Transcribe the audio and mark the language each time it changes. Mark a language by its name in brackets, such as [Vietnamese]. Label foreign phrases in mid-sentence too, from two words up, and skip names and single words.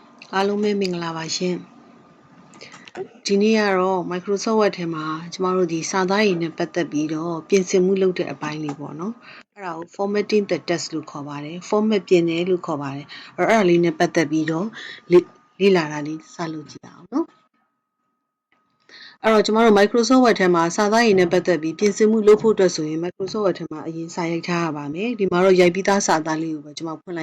[Burmese] အားလုံးပဲမင်္ဂလာပါရှင်ဒီနေ့ကတော့ Microsoft Word ထဲမှာကျမတို့ဒီစာသားရည်နဲ့ပတ်သက်ပြီးတော့ပြင်ဆင်မှုလုပ်တဲ့အပိုင်းလေးပေါ့နော်အဲ့ဒါကို [English] formatting the text [Burmese] လို့ခေါ်ပါတယ် format ပြင်တယ်လို့ခေါ်ပါတယ်အဲ့ဒါလေးနဲ့ပတ်သက်ပြီးတော့လေ့လာတာလေးစလုပ်ကြည့်အောင်နော် အဲ့တော့ကျမတို့ Microsoft Word ထဲမှာစာသားရည်နဲ့ပတ်သက်ပြီးပြင်ဆင်မှုလုပ်ဖို့အတွက်ဆိုရင် Microsoft Word ထဲမှာအရင်စာရိုက်ထားရပါမယ်ဒီမှာတော့ရိုက်ပြီးသားစာသားလေးကိုပဲကျမဖွင့်